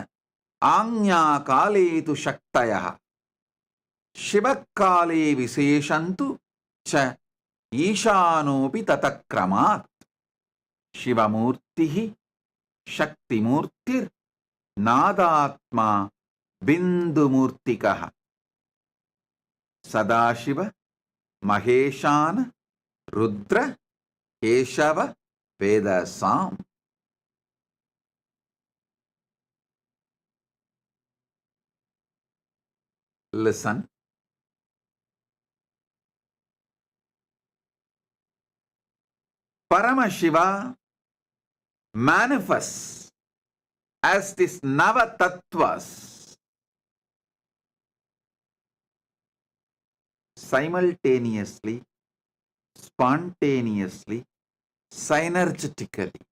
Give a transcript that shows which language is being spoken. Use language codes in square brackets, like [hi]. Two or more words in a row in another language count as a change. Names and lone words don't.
[sa] Anyakaletu Shaktayaha Shivakale Viseshantu Cha Ishanopi Tatakramat Shivamurtihi Shaktimurtir Nadatma Bindumurtikaha Sadashiva Maheshana Rudra Keshava Vedasam. [en] Listen. Paramashiva manifests as this Navatattvas simultaneously, spontaneously, synergetically.